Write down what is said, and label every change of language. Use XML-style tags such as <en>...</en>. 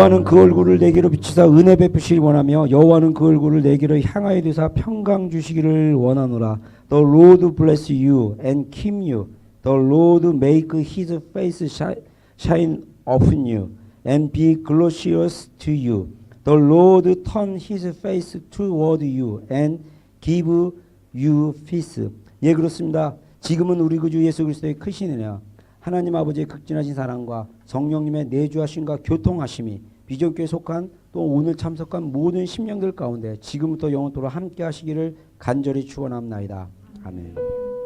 <ko>그 얼굴을 내게로 비추사 은혜 베푸시기 원하며 여호와는 그 얼굴을 내게로 향하여 두사 평강 주시기를 원하노라.</ko> <en>The Lord bless you and keep you. The Lord make his face shine upon you and be gracious to you. The Lord turn his face toward you and give you peace.</en> <ko>예, 그렇습니다. 지금은 우리 구주 예수 그리스도의 크신 은혜와 하나님 아버지의 극진하신 사랑과 성령님의 내주하심과 교통하심이 비전교회에 속한 또 오늘 참석한 모든 심령들 가운데 지금부터 영원토록 함께 하시기를 간절히 축원합나이다. 아멘.</ko>